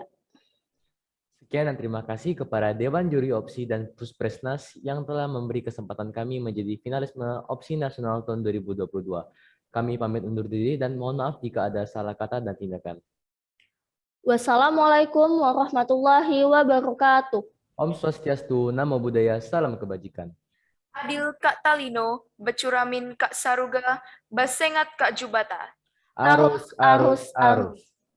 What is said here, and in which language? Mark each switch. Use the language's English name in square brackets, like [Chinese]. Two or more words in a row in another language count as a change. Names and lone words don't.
[Indonesian] Sekian dan terima kasih kepada Dewan Juri Opsi dan Puspresnas yang telah memberi kesempatan kami menjadi finalisme Opsi Nasional tahun 2022. Kami pamit undur diri dan mohon maaf jika ada salah kata dan tindakan. [Arabic] والسلام عليكم ورحمة الله وبركاته. [Sanskrit] Om Swastiastu, [Pali] Namo Buddhaya, [Indonesian] Salam Kebajikan. [Kendayan] Adil Kak Talino, Becuramin Kak Saruga, Basengat Kak Jubata. Arus, arus, arus.